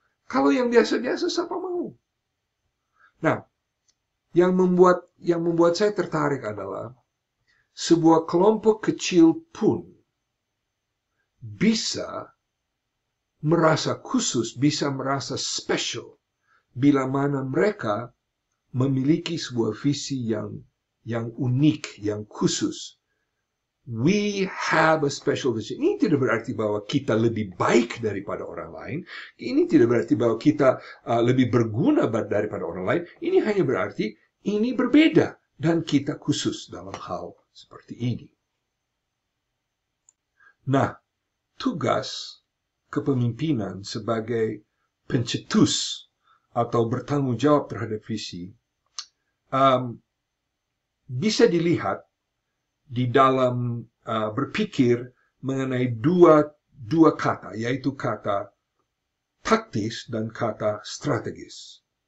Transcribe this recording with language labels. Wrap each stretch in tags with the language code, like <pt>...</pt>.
<id>Kalau yang biasa-biasa, siapa mau? Nah, yang membuat saya tertarik adalah sebuah kelompok kecil pun bisa merasa khusus, bisa merasa special, bila mana mereka memiliki sebuah visi yang unik, yang khusus.</id> <en>We have a special vision.</en> <id>Ini tidak berarti bahwa kita lebih baik daripada orang lain. Ini tidak berarti bahwa kita lebih berguna daripada orang lain. Ini hanya berarti ini berbeda dan kita khusus dalam hal seperti ini. Nah, tugas kepemimpinan sebagai pencetus atau bertanggung jawab terhadap visi bisa dilihat di dalam berpikir mengenai dua kata, yaitu kata taktis dan kata strategis.</id>